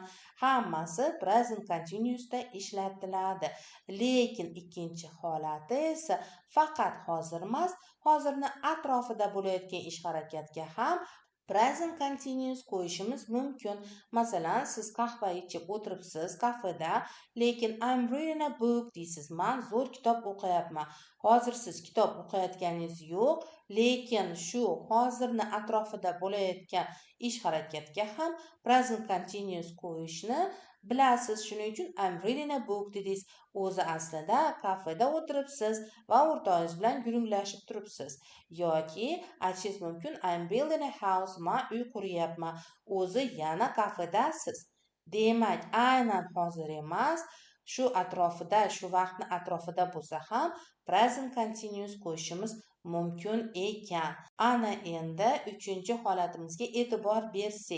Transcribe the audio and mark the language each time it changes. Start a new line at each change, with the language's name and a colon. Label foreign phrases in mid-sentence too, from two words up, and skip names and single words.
Uzbek: Hammasi
English: present continuous
Uzbek: da ishlatiladi. Lekin ikkinchi holati esa faqat hozir emas, hozirni atrofida bo'layotgan ish harakatga ham
English: present continuous
Uzbek: qo'yishimiz mumkin. Masalan, siz qahva ichib o'tiribsiz kafeda, lekin
English: I'm reading a book
Uzbek: deysiz. Men zo'r kitob o'qiyapman. Hozir siz kitob o'qiyotganingiz yo'q, lekin shu hozirni atrofida bo'layotgan ish harakatga ham
English: present continuous
Uzbek: qo'yishni bilasiz. Shuning uchun
English: I'm reading a book
Uzbek: dedingiz. O'zi aslida kafeda o'tiribsiz va o'rtog'ingiz bilan gurunglashib turibsiz. Yoki aytishingiz mumkin
English: I'm building a house,
Uzbek: men uy quryapman. O'zi yana kafedasiz. Demak, aynan hozir emas, shu atrofida, shu vaqtni atrofida bo'lsa ham
English: present continuous
Uzbek: qo'yishimiz mumkin ekan. Ana endi uchinchi holatimizga e'tibor bersak.